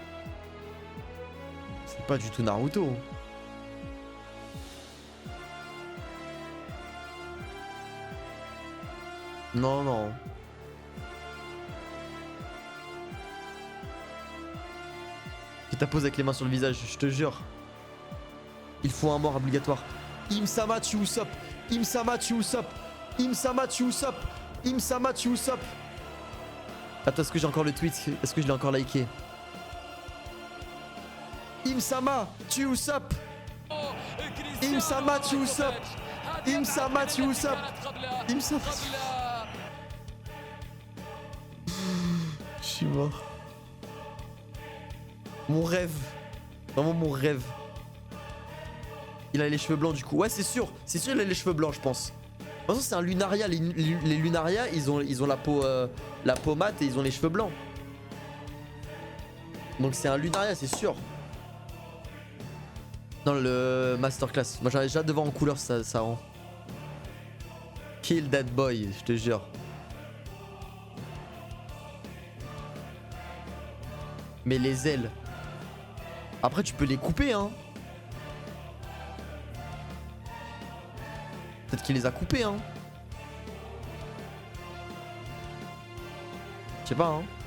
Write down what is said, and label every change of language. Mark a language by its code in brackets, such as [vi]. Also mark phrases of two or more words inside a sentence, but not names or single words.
[fr] C'est pas du tout Naruto. Non, non. Tu t'apposes avec les mains sur le visage, je te jure. Il faut un mort obligatoire. Im-sama, tu Usopp. Im-sama, tu Usopp. Im-sama, tu Usopp. Im-sama, tu Usopp. Attends, est-ce que j'ai encore le tweet? Est-ce que je l'ai encore liké? Im-sama, tu Usopp. Im-sama, tu Usopp. Im-sama, tu Usopp. Im-sama. Je suis mort. Mon rêve. Vraiment mon rêve. Il a les cheveux blancs du coup. Ouais, c'est sûr. C'est sûr, il a les cheveux blancs, je pense. De toute façon, c'est un Lunaria. Les Lunaria, ils ont la peau mate et ils ont les cheveux blancs. Donc c'est un Lunaria, c'est sûr. Dans le masterclass. Moi, j'ai hâte de voir en couleur ça rend. [en] Kill that boy, [fr] je te jure. Mais les ailes. Après, tu peux les couper, hein. Peut-être qu'il les a coupés, hein. Je sais pas, hein.